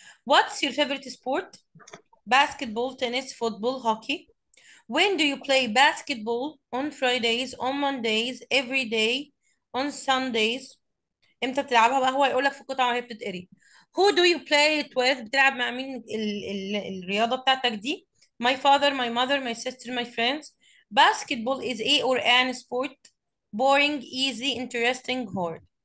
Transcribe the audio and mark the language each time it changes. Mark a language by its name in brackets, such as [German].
[English] What's your favorite sport? Basketball, tennis, football, hockey. When do you play basketball? On Fridays, on Mondays, every day, on Sundays. [Arabic] امتى بتلعبها بقى؟ هو يقول لك في القطعه وهي بتتقري. [English] Who do you play it with؟ [Arabic] بتلعب مع مين الرياضه بتاعتك دي؟ [English] My father, my mother, my sister, my friends. Basketball is a or an sport. Boring, easy, interesting, hard.